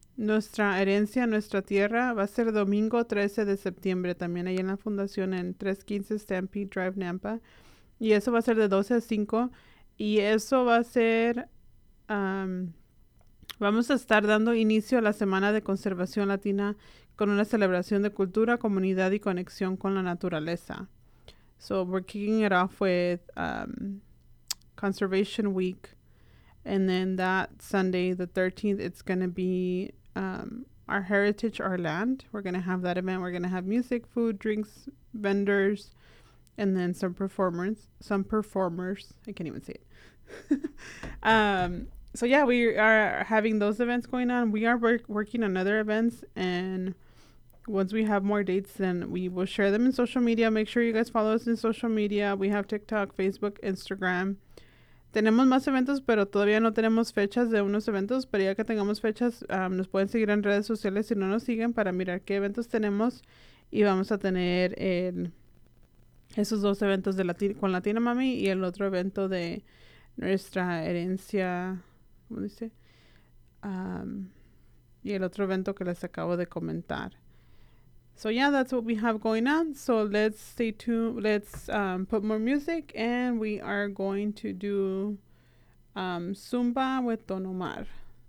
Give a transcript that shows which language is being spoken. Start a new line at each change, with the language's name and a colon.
Spanish: Nuestra herencia, nuestra tierra, va a ser domingo 13 de septiembre también ahí en la fundación en 315 Stampede Drive, Nampa. Y eso va a ser de 12 a 5. Y eso va a ser, vamos a estar dando inicio a la Semana de Conservación Latina con una celebración de cultura, comunidad y conexión con la naturaleza.
English: So we're kicking it off with Conservation Week. And then that Sunday, the 13th, it's going to be our heritage, our land. We're going to have that event. We're going to have music, food, drinks, vendors, and then some performers. I can't even say it. So, yeah, we are having those events going on. We are working on other events. And once we have more dates, then we will share them in social media. Make sure you guys follow us in social media. We have TikTok, Facebook, Instagram.
Spanish: Tenemos más eventos, pero todavía no tenemos fechas de unos eventos. Pero ya que tengamos fechas, nos pueden seguir en redes sociales si no nos siguen para mirar qué eventos tenemos. Y vamos a tener esos dos eventos de con Latina Mami y el otro evento de nuestra herencia. ¿Cómo dice? Y el otro evento que les acabo de comentar.
English: So yeah, that's what we have going on. So let's stay tuned. Let's put more music. And we are going to do Zumba with Don Omar.